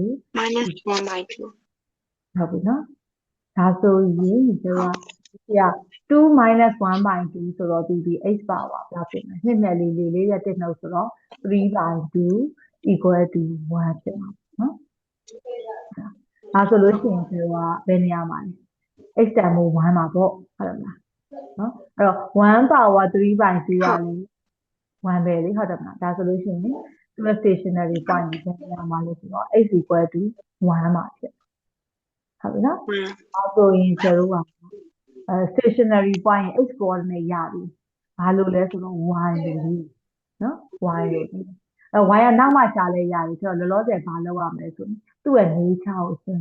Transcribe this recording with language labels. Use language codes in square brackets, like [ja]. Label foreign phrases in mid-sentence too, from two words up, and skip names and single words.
[en] minus 1 by 2 [my] ဟုတ်ပြီနော်ဒါဆိုရင်ကျတော့2 [en] minus 1 by 2 [my] ဆိုတော့ဒီ [en] x power [my] ဘယ်လောက်ဖြစ်မလဲနှစ်နဲ့လေးရဲ့တစ်နှုတ်ဆိုတော့ [en] 3 by 2 equal to 1 [my] ဖြစ်မှာနော်ဒါဆိုလို့ရှိရင်ကျတော့ဘယ်နေရာမှာလဲ x တန်ဖိုး1မှာပေါ့ဟုတ်လားနော်အဲ့တော့1 [en] power 3 by 2 [my] ကလည်း1ပဲလေဟုတ်တယ်မလားဒါဆိုလို့ရှိရင်သူ့ [en] stationary point [my] ကိုဘယ်နေရာမှာလဲဆိုတော့ [en] x equal to [my] 1 မှာဖြစ်ဟုတ်ပြီနော်ဒါဆိုရင်ကျတော့ [en] stationary point [my] ရဲ့ [en] x coordinate [my] ရပြီဘာလို့လဲဆိုတော့ y လို့နော် y လို့ y ကနောက်မှရှာလဲရတယ်ဆိုတော့လောလောဆယ်ဘာလုပ်ရမလဲဆိုရင်သူ့ရဲ့ nature ကိုစဉ်း